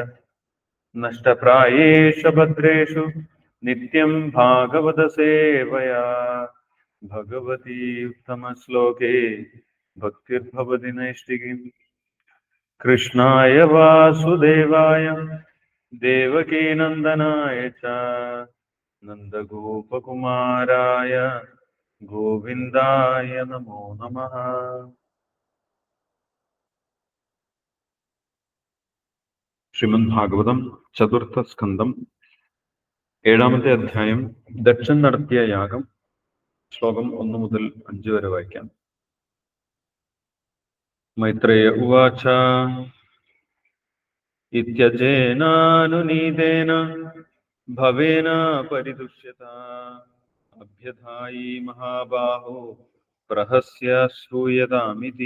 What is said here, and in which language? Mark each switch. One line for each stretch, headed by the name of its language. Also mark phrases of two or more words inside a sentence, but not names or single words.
Sanskrit: नष्टप्रायेषु भद्रेषु नित्यं भागवत सेवया भगवती उत्तमश्लोके भक्तिर्भवति नैष्टिकीम्। कृष्णाय वासुदेवाय देवकीनन्दनाय च नन्दगोपकुमाराय गोविन्दाय नमो नमः।
Malayalam: ശ്രീമദ് ഭാഗവതം ചതുർത്ഥ സ്കന്ധം 7-ാമത്തെ അധ്യായം ദക്ഷൻ നടത്തിയ യാഗം. ശ്ലോകം 1 മുതൽ 5 വരെ വായിക്കാം.
Sanskrit: മൈത്രേയ ഉവാച ഇത്യജേനാനുനീതേന ഭവേന പരിദുഷ്യത അഭ്യധായി മഹാബാഹോ പ്രഹസ്യ ശ്രൂയതാമിതി.